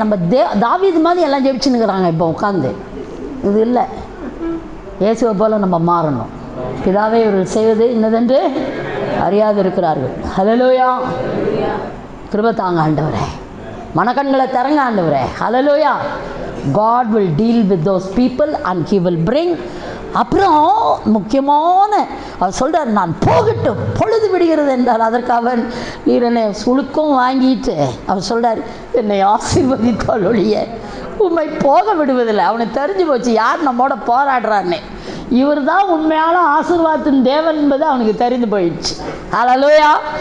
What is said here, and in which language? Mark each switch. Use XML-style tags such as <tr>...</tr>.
<ta>நம்ம தாவீது மாதிரி எல்லாம் ஜெபிச்சுன்னுக்கிறாங்க இப்போ உட்காந்து. இது இல்லை, இயேசுவை போல் நம்ம மாறணும். பிதாவே இவர்கள் செய்வது இன்னதென்று அறியாது இருக்கிறார்கள். ஹல்லேலூயா. கிருபை தாங்க ஆண்டவரே, மனக்கண்களை திறங்க ஆண்டவரே. ஹல்லேலூயா.</ta> <en>God will deal with those people and he will bring.</en> <ta>அப்புறம் முக்கியமான அவர் சொல்கிறார், நான் போகட்டும், பொழுது விடுகிறது என்றார். அதற்கு அவன், நீர் என்னை சுழுக்கும் வாங்கிட்டு அவர் சொல்கிறார், என்னை ஆசீர்வதித்தால் ஒழிய உண்மை போக விடுவதில்லை. அவனுக்கு தெரிஞ்சு போச்சு யார் நம்மோட போராடுறான்னு. இவர் தான் உண்மையான ஆசீர்வாதத்தின் தேவன் என்பது அவனுக்கு தெரிந்து போயிடுச்சு. ஹல்லேலூயா.</ta>